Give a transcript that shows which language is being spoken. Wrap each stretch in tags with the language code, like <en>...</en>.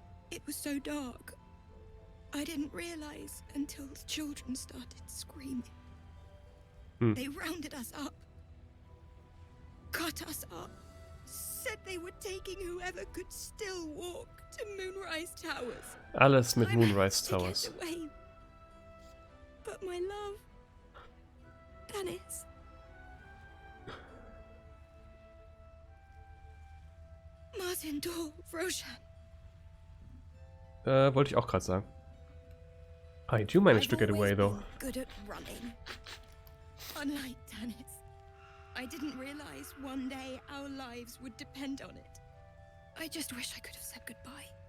<en>It was so dark. I didn't realize until the children started screaming. They rounded us up. Cut us up. Said they were taking whoever could still walk to Moonrise Towers.</en> <de>Alles mit Moonrise Towers.</de> <en>Away. But my love, Dennis. Martin, Dor, Roshan.</en> <de>Wollte ich auch gerade sagen.</de> <en>I do manage to get away though. Good at running. Unlike Dennis, I didn't realize one day our lives would depend on it. I just wish I could have said goodbye.</en>